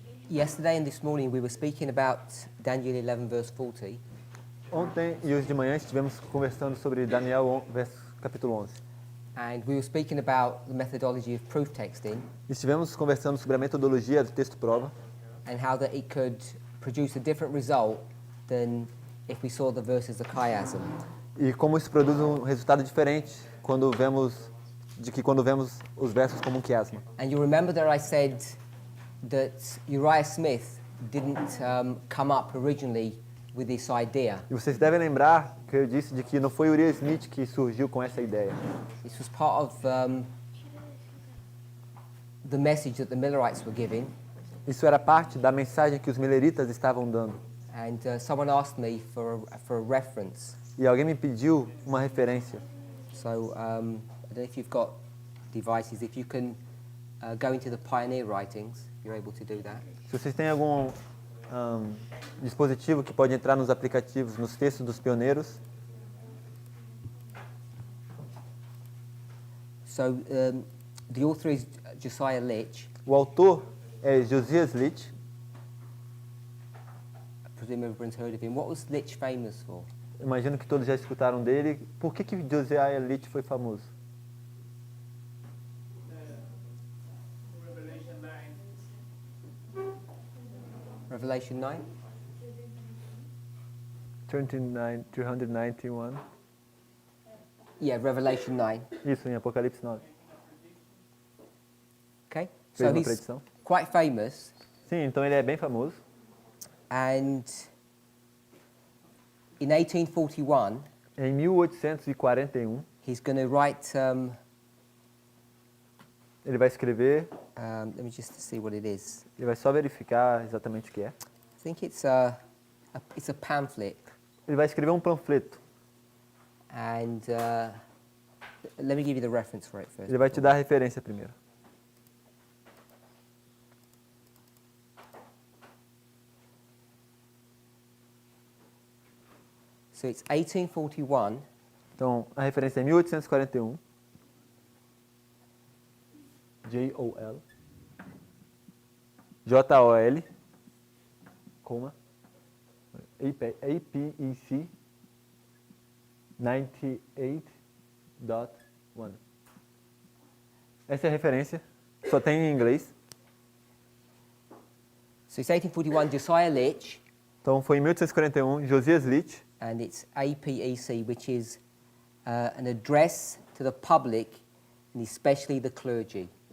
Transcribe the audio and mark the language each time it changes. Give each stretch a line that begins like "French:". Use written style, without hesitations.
English: Yesterday and this morning we were speaking about Daniel 11 verse 40.
Portuguese: Ontem e hoje de manhã estivemos conversando sobre Daniel capítulo 11.
English: And we were speaking about the methodology of proof texting
Portuguese: Estivemos conversando sobre a metodologia do texto prova
English: and how that it could produce a different result than if we saw the verse as a chiasm.
Portuguese: e como isso produz um resultado diferente quando vemos os versos como um quiasma.
English: And you remember that I said that Uriah Smith didn't come up originally with this idea.
Portuguese: E vocês devem lembrar que eu disse de que não foi Uriah Smith que surgiu com essa ideia.
English: This was part of the message that the Millerites were giving.
Portuguese: Isso era parte da mensagem que os mileritas estavam dando.
English: And someone asked me for a reference.
Portuguese: E alguém me pediu uma referência.
English: So I don't know if you've got devices. If you can go into the Pioneer writings, you're able to do that.
Portuguese: Se vocês têm algum dispositivo que pode entrar nos aplicativos, nos textos dos pioneiros.
English: So the author is Josiah Litch.
Portuguese: O autor é Josias Litch.
English: I presume everyone's heard of him. What was Litch famous for?
Portuguese: Imagino que todos já escutaram dele. Por que Josiah Litch foi famoso?
English: Revelation 9? 391. Yeah, Revelation 9.
Portuguese: Isso, em Apocalipse 9.
English: Okay?
Portuguese: Fez
English: So
Portuguese: uma
English: he's
Portuguese: predição.
English: quite famous.
Portuguese: Sim, então ele é bem famoso.
English: And in 1841,
Portuguese: Em 1841,
English: he's going to write,
Portuguese: ele vai escrever,
English: let me just see what it is.
Portuguese: ele vai só verificar exatamente o que é.
English: I think it's a pamphlet.
Portuguese: Ele vai escrever um panfleto.
English: And let me give you the reference for it first.
Portuguese: Ele vai te dar a referência primeiro.
English: So it's 1841,
Portuguese: Então, a referência é 1841. J-O-L. J-O-L. Coma. APEC 98.1. Essa é a referência. Só tem em inglês.
English: so it's 1841, Josiah Litch,
Portuguese: Então, foi em 1841, Josias Litch.
English: and it's APEC, which is an address to the public, and especially the clergy.